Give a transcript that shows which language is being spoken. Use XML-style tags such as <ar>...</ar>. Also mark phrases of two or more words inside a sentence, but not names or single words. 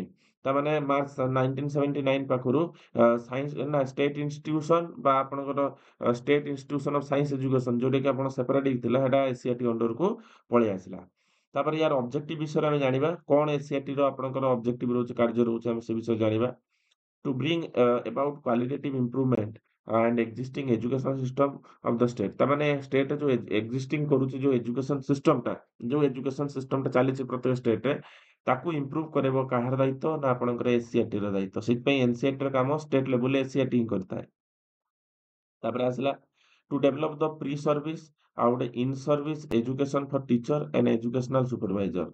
<or>ତାମାନେ ମାର୍ଚ୍ଚ 1979 ପାଖରୁ ସାଇନ୍ସ ନା</or> <en>state institution</en> <or>ବା ଆପଣଙ୍କର</or> <en>State Institution of Science Education,</en> <or>ଯୋଉଟାକି ଆପଣ ସେପାରେଟ୍ ହେଇଥିଲା, ସେଟା SCRT ଅଣ୍ଡରକୁ ପଳେଇ ଆସିଲା। ତାପରେ ୟାର ଅବଜେକ୍ଟିଭ ବିଷୟରେ ଆମେ ଜାଣିବା, କ'ଣ SCRTର ଆପଣଙ୍କର ଅବଜେକ୍ଟିଭ ରହୁଛି, କାର୍ଯ୍ୟ ରହୁଛି, ଆମେ ସେ ବିଷୟରେ ଜାଣିବା।</or> <en>To bring about qualitative improvement and existing education system of the state।</en> <or>ତାମାନେ ଷ୍ଟେଟ୍ ଯେଉଁ ଏକ୍ଜିଷ୍ଟିଂ କରୁଛି, ଯେଉଁ</or> <en>education system,</en> <or>ଯେଉଁ</or> <en>education system</en> <or>ଚାଲିଛି ପ୍ରତ୍ୟେକ ଷ୍ଟେଟ୍‌ରେ, ତାକୁ ଇମ୍ପ୍ରୁଭ୍ କରାଇବ କାହାର ଦାୟିତ୍ୱ, ନା ଆପଣଙ୍କର SCRTର ଦାୟିତ୍ୱ। ସେଥିପାଇଁ NCERTର କାମ ଷ୍ଟେଟ୍ ଲେବୁଲରେ SCRT ହିଁ କରିଥାଏ। ତାପରେ ଆସିଲା</or> <en>to develop the pre service,</en> <or>ଆଉ ଗୋଟେ</or> <en>in service education for teacher and educational supervisor.</en>